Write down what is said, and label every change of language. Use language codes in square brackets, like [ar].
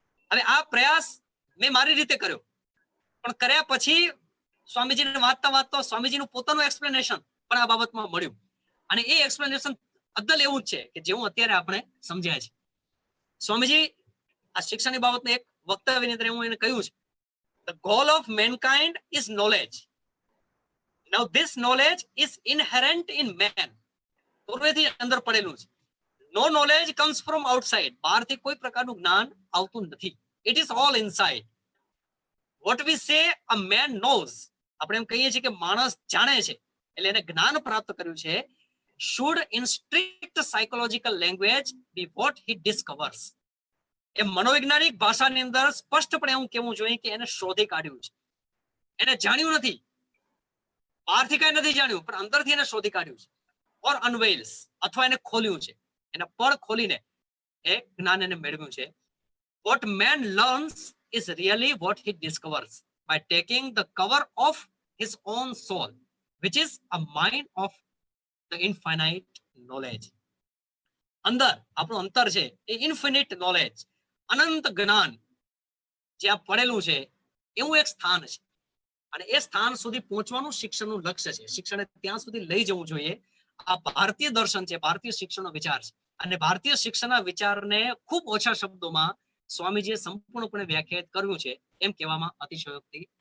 [gu] હવે આ પ્રયાસ મેં મારી રીતે કર્યો, પણ કર્યા પછી સ્વામીજીને વાંચતા સ્વામીજીનું પોતાનું એક્સપ્લેનેશન પણ આ બાબતમાં મળ્યું. અને એ એક્સપ્લેનેશન અદ્દલ એવું જ છે કે જેવું અત્યારે આપણે સમજ્યા છે. સ્વામીજી આ શિક્ષણની બાબતને એક વક્તવ્યની અંદર હું એને કહ્યું છે, [en] the goal of mankind is knowledge. Now this knowledge is inherent in man. [gu] પૂર્વેથી અંદર પડેલું છે. [en] No knowledge comes from outside. [gu] બહારથી કોઈ પ્રકારનું જ્ઞાન આવતું નથી. [en] It is all inside. What we say a man knows, [gu] આપણે એમ કહીએ છીએ કે માણસ જાણે છે, એટલે એને જ્ઞાન પ્રાપ્ત કર્યું છે, [en] should in strict psychological language be what he discovers. [gu] એ મનોવૈજ્ઞાનિક ભાષાની અંદર સ્પષ્ટપણે એવું કહેવું જોઈએ કે એને શોધી કાઢ્યું છે. એને જાણ્યું નથી, બહારથી કઈ નથી જાણ્યું, પણ અંદરથી એને શોધી કાઢ્યું છે. [en] or unveils, [gu] અથવા એને ખોલ્યું છે, એના પળ ખોલીને એ જ્ઞાન એને મેળવ્યું છે. [en] What man learns is really what he discovers by taking the cover off his own soul, which is a mind of the infinite knowledge. [gu] અંદર આપણું અંતર છે એ ઇન્ફિનિટ નોલેજ, અનંત જ્ઞાન જ્યાં પડેલું છે એવું એક સ્થાન છે. અને એ સ્થાન સુધી પહોંચવાનું શિક્ષણનું લક્ષ્ય છે. શિક્ષણને ત્યાં સુધી લઈ જવું જોઈએ. આ ભારતીય દર્શન છે, ભારતીય શિક્ષણનો વિચાર છે. અને ભારતીય શિક્ષણના વિચારને ખૂબ ઓછા શબ્દોમાં સ્વામીજીએ સંપૂર્ણપણે વ્યાખ્યાયિત કર્યું છે એમ કહેવામાં અતિશયોક્તિ